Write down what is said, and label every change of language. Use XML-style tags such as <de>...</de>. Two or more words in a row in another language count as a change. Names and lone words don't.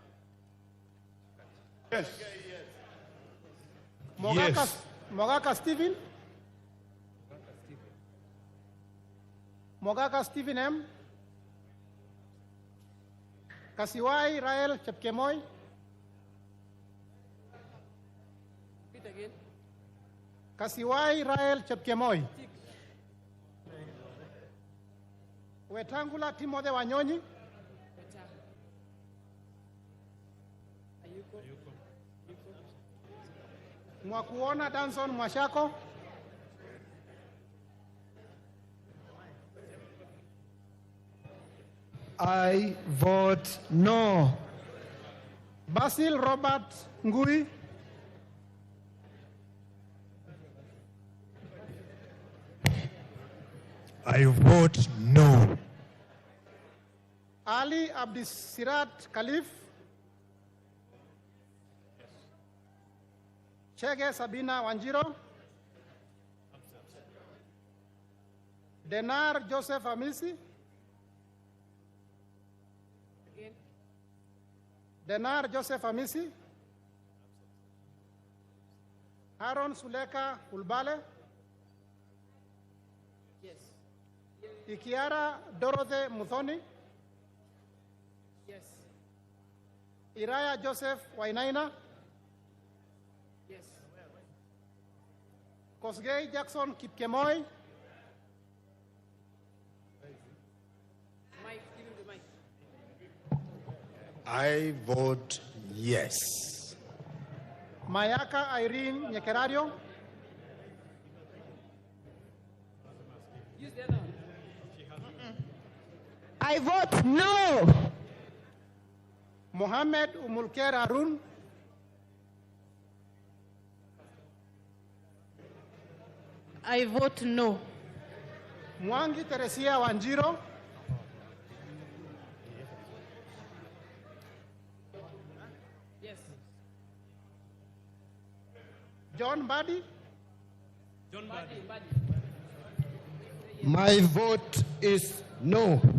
<en>Yes. Mogaka Stephen. Mogaka Stephen M. Kasiwai Rael Chepkemoy. Repeat again. Kasiwai Rael Chepkemoy. Wetangula Timothy Wanyonyi. Mwakuona Danson Mwashako. I vote no. Basil Robert Ngui. I vote no. Ali Abdisirat Khalif. Chege Sabina Wanjiro. Denar Joseph Amisi. Again. Denar Joseph Amisi. Aaron Suleka Ulbale. Yes. Ikiara Dorothy Muthoni. Yes. Iraya Joseph Wainaina. Yes. Kosgei Jackson Kipkemoy. Mike, give him the mic. I vote yes. Mayaka Irene Nyekerario. Use the other one. I vote no. Mohammed Umulker Arun. I vote no. Mwangi Teresia Wanjiro. Yes. John Badi. John Buddy. My vote is no.</en>